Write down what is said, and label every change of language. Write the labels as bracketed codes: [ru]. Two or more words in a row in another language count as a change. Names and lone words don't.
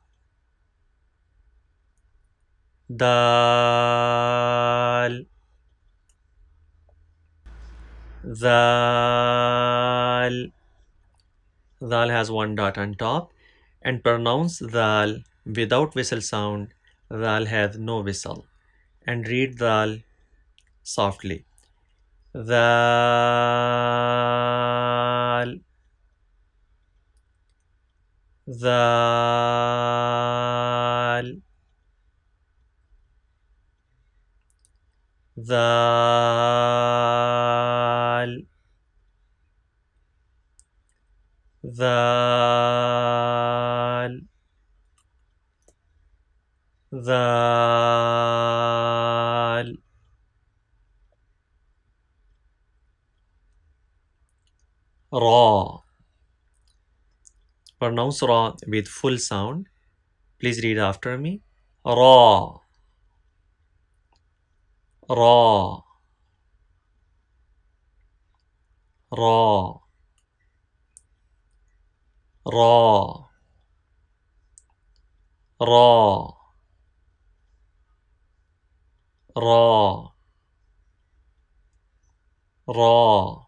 [en] Dal. Zal. Zal has one dot on top. And pronounce Zal without whistle sound. Zal has no whistle. And read Zal softly. Zal. Zal. Zal. Zal. Zal. Ra. pronounce ra with full sound. Please read after me. Ra, ra, ra, ra, ra, ra, ra.